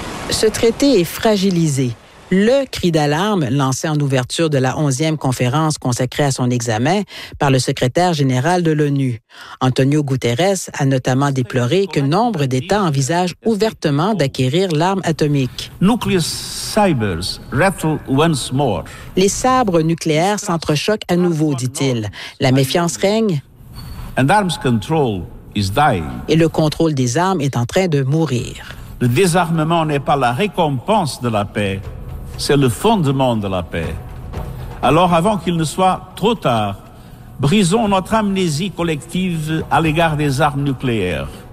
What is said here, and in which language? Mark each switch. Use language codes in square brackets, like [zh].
[fr] Ce traité est fragilisé. Le cri d'alarme lancé en ouverture de la 11e conférence consacrée à son examen par le secrétaire général de l'ONU. Antonio Guterres a notamment déploré que nombre d'États envisagent ouvertement d'acquérir l'arme atomique. [en] Nuclear cybers rattle once more. [fr] Les sabres nucléaires s'entrechoquent à nouveau, dit-il. La méfiance règne. [en] And arms control is dying. [fr] Et le contrôle des armes est en train de mourir. Le désarmement n'est pas la récompense de la paix. C'est le fondement de la paix. Alors, avant qu'il ne soit trop tard, brisons notre amnésie collective à l'égard des armes nucléaires.